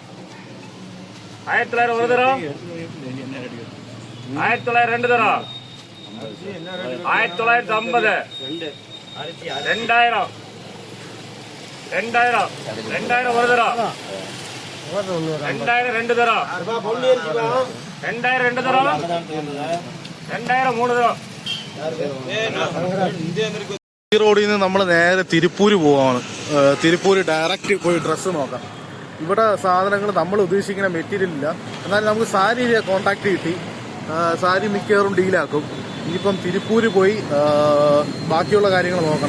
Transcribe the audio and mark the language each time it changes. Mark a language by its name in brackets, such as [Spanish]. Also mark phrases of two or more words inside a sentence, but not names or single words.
[Tamil] 1900 ஒரு தரம் 1900 ரெண்டு தரம் 1950 2000 2000 ஒரு தரம் 2000 ரெண்டு தரம் 2000 ரெண்டு தரம் 2000 மூணு தரம். [Malayalam] ഈ റോഡിൽ നിന്ന് നമ്മൾ നേരെ തിരുപ്പൂര് പോവാണ്. തിരുപ്പൂര് ഡയറക്റ്റ് പോയി ഡ്രസ്സ് നോക്കാം. ഇവിടെ സാധനങ്ങൾ നമ്മൾ ഉദ്ദേശിക്കുന്ന മെറ്റീരിയൽ ഇല്ല. എന്നാൽ നമുക്ക് സാരി കോണ്ടാക്ട് കിട്ടി. സാരി മിക്കവാറും ഡീലാക്കും. ഇനിയിപ്പം തിരുപ്പൂര് പോയി ബാക്കിയുള്ള കാര്യങ്ങൾ നോക്കണം.